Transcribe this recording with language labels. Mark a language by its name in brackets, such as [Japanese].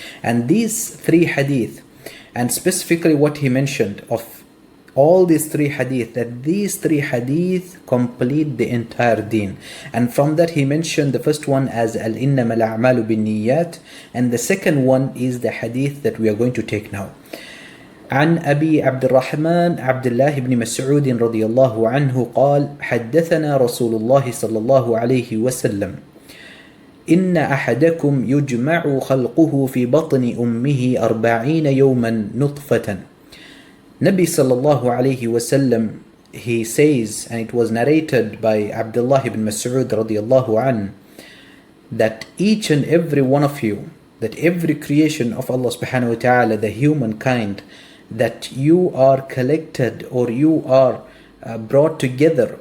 [English] And these 3 hadith, and specifically what he mentioned of all these 3 hadith, that these 3 hadith complete the entire deen. And from that he mentioned the first one as al-innamal a'malu bin niyyat, and the second one is the hadith that we are going to take now. [Arabic] عن أبي عبد الرحمن عبد الله بن مسعود رضي الله عنه قال حدثنا رسول الله صلى الله عليه وسلم إن أحدكم يجمع خلقه في بطن أمه 40 يوما نطفة. [English] Nabi sallallahu alayhi wasallam, he says, and it was narrated by Abdullah ibn Mas'ud radiyallahu an, that each and every one of you, that every creation of Allah subhanahu wa ta'ala, the humankind, that you are collected or you are brought together.